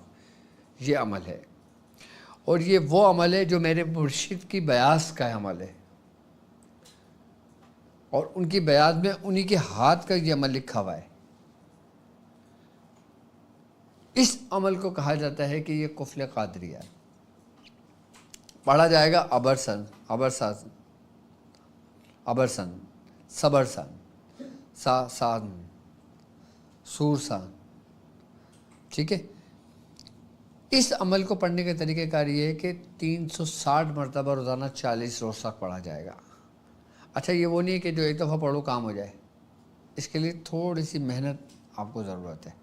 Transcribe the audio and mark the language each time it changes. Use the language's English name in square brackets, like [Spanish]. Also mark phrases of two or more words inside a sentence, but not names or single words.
[Urdu] یہ عمل ہے، اور یہ وہ عمل ہے جو میرے مرشد کی بیاض کا عمل ہے، اور ان کی بیعت میں انہی کے ہاتھ کا یہ عمل لکھا ہوا ہے۔ اس عمل کو کہا جاتا ہے کہ یہ کفل قادری ہے۔ پڑھا جائے گا ابرسن، ابرسن، ابرسن، صبرسن، ساسن، سورسن۔ ٹھیک ہے، اس عمل کو پڑھنے کا طریقہ کار یہ ہے کہ 360 مرتبہ روزانہ 40 روز تک پڑھا جائے گا۔ اچھا، یہ وہ نہیں ہے کہ جو ایک دفعہ پڑھو کام ہو جائے، اس کے لیے تھوڑی سی محنت آپ کو ضرورت ہے۔